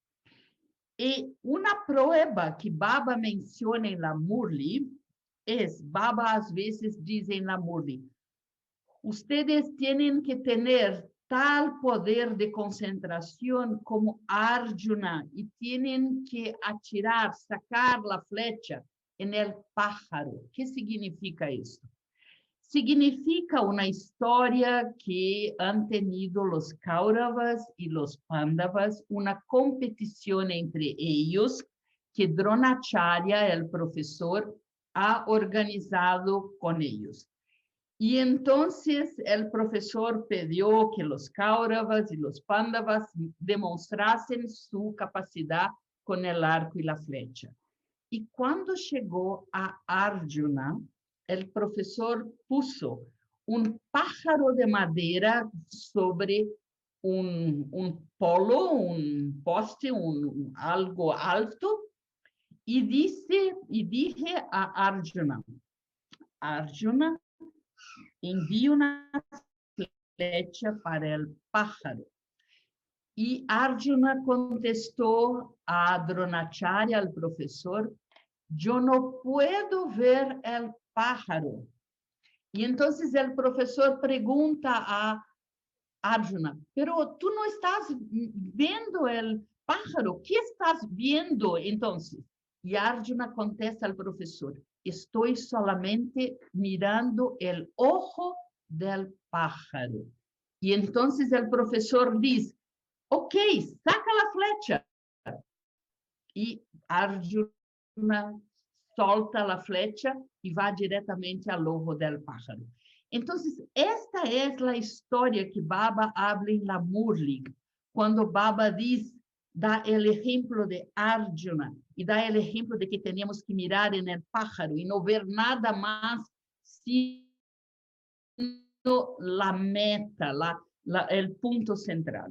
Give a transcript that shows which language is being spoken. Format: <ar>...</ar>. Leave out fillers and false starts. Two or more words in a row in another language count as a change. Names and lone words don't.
<pt>E uma prova que Baba menciona em La Murli é, Baba às vezes diz em La Murli, ustedes têm que ter tal poder de concentração como Arjuna e têm que atirar,</pt> <es>sacar a flecha en el pájaro. ¿Qué significa isso?</es> <pt>Significa uma história que</pt> <es>han tenido los</es> <pt>Kauravas e los Pandavas, uma competição entre eles, que Dronacharya, o professor,</pt> <es>ha organizado</es> <pt>com eles. E então, o professor pediu que os Kauravas e os Pandavas demonstrassem sua capacidade com o arco e a flecha. E quando chegou a Arjuna, o professor puso um pájaro de madeira sobre polo, poste, algo alto, e dije a Arjuna, Arjuna, envia uma flecha para o pájaro. E Arjuna contestou a Dronacharya, al professor, eu não puedo ver o pájaro. E então o professor pergunta a Arjuna, pero tu não estás vendo o pájaro? O que estás vendo, então? E Arjuna contesta ao professor, estou</pt> <es>solamente mirando</es> <pt>o</pt> <es>ojo del pájaro.</es> <pt>E então o professor diz, ok, saca a flecha. E Arjuna solta a flecha e vai diretamente ao</pt> <es>ojo del pájaro. Entonces, esta es la historia que Baba habla en la Murli, cuando Baba dice, da el ejemplo de Arjuna y da el ejemplo de que tenemos que mirar en el pájaro y no ver nada más sino la meta, el punto central.</es>